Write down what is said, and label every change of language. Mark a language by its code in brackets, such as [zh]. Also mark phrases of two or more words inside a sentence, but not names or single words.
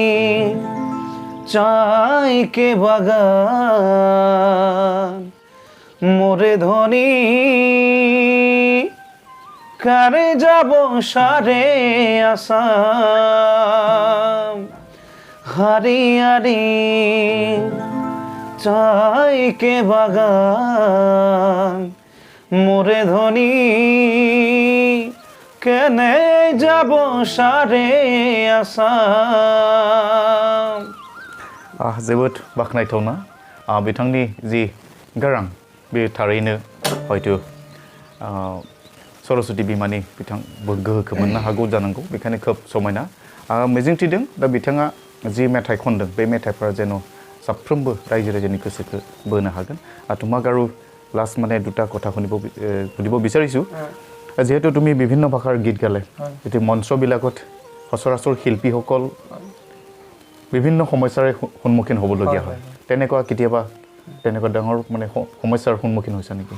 [sck] চাইকে বাগান মোরে ধনী কারে যাব সারে আসাম হারিয়ারি চাইকে বাগান মোরে ধনী কেনে যাব সারে আসাম [brx] जोबोद बाख्नायथावना बिथांनि जि गारां बे थारैनो हयतो सरस्वती बिमानि बिथां गोहोखौ मोननो हागौ जानांगौ बेखायनो खोब समायना मिजिंथिदों दा बिथाङा जि मेथाइ खनदों बे मेथाइफोरा जेन' साफ्रोमबो रायजो राजानि गोसोखौ बोनो हागोन [as] তোমাক আৰু লাষ্ট মানে দুটা কথা সুধিব বিচাৰিছোঁ যিহেতু তুমি বিভিন্ন ভাষাৰ গীত গালে এতিয়া মঞ্চবিলাকত সচৰাচৰ শিল্পীসকল বিভিন্ন সমস্যাৰ সন্মুখীন হ'বলগীয়া হয় তেনেকুৱা কেতিয়াবা তেনেকুৱা ডাঙৰ মানে সমস্যাৰ সন্মুখীন হৈছে নেকি